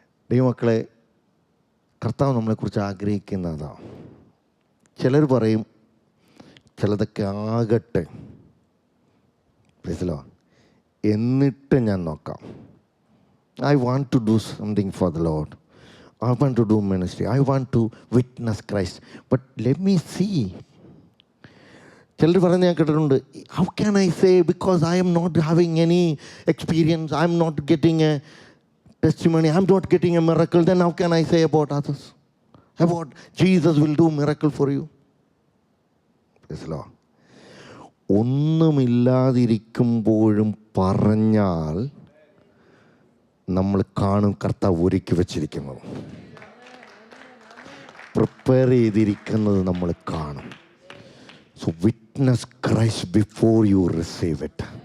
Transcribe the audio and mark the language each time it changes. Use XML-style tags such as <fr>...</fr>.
<ml>ദൈവമക്കളെ, കർത്താവ് നമ്മളെക്കുറിച്ച് ആഗ്രഹിക്കുന്നതാണ്. ചിലർ പറയും ചിലതൊക്കെ ആകട്ടെ, പ്രൈസ് ലോർഡ്, എന്നിട്ട് ഞാൻ നോക്കാം.</ml> <en>I want to do something for the Lord. I want to do ministry. I want to witness Christ. But let me see.</en> <ml>ചിലർ പറഞ്ഞ് ഞാൻ കേട്ടിട്ടുണ്ട്,</ml> <en>how can I say because I am not having any experience, I am not getting a testimony, I am not getting a miracle, then how can I say about others? About Jesus will do miracle for you. Praise the Lord.</en> <ml>ഒന്നുമില്ലാതിരിക്കുമ്പോഴും പറഞ്ഞാൽ നമ്മൾ കാണും കർത്താവ് ഒരുക്കി വച്ചിരിക്കുന്നത്, prepare ചെയ്തിരിക്കുന്നത് നമ്മൾ കാണും.</ml> <en>So witness Christ before you receive it.</en>